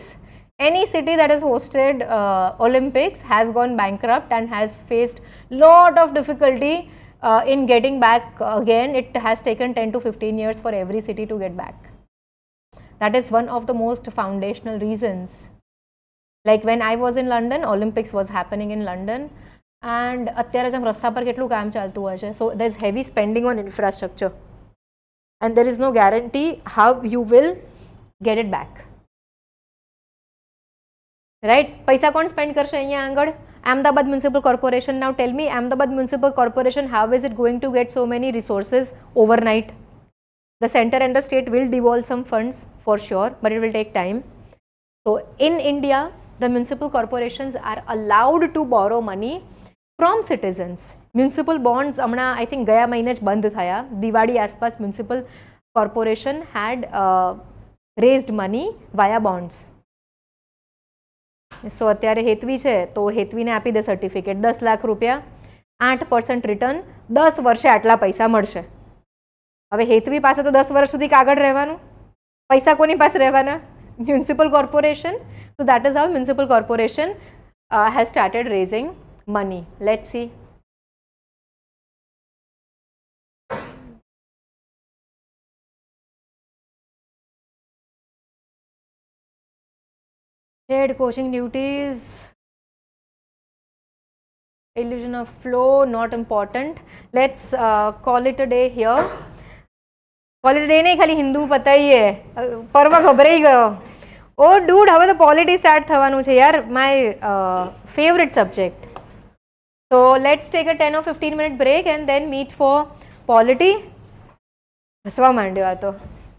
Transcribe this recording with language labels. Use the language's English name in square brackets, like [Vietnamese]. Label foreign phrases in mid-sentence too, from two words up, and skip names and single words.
[English] Any city that has hosted Olympics has gone bankrupt and has faced lot of difficulty in getting back again. It has taken 10 to 15 years for every city to get back. That is one of the most foundational reasons. Like when I was in London, Olympics was happening in London, and [Gujarati] અત્યારે જ રસ્તા પર કેટલું કામ ચાલતું હોય છે. [English] So there's heavy spending on infrastructure, and there is no guarantee how you will get it back. Right? [Gujarati] પૈસા કોણ સ્પેન્ડ કરશે અહીંયા આગળ? [English] Ahmedabad Municipal Corporation. Now tell me, Ahmedabad Municipal Corporation, how is it going to get so many resources overnight? The center and the state will devolve some funds for sure, but it will take time. So in India, the municipal corporations are allowed to borrow money from citizens. Municipal bonds, I think [Gujarati] ગયા મહિને જ બંધ થયા. દિવાળી આસપાસ [English] municipal corporation had raised money via bonds. [Gujarati] So અત્યારે હેતવી છે તો હેતવીને આપી દે સર્ટિફિકેટ, 10 લાખ રૂપિયા, 8% રિટર્ન, 10 વર્ષે આટલા પૈસા મળશે. હવે હેતવી પાસે તો 10 વર્ષ સુધી કાગળ રહેવાનું, પૈસા કોની પાસે રહેવાના? [English] Municipal Corporation. So that is how municipal corporation has started raising money. Let's see. Shared coaching duties, illusion of flow, not important. Let's call it a day here. Call it a day [Gujarati] નહીં, ખાલી હિન્દુ પતાઈએ. પરવા ગભરાઈ ગયો. ઓ ડૂડ, હવે તો પોલિટી સ્ટાર્ટ થવાનું છે યાર, [English] my favourite subject. So let's take a 10 or 15 minute break and then meet for polity. [Gujarati] હસવા માંડ્યો આ તો.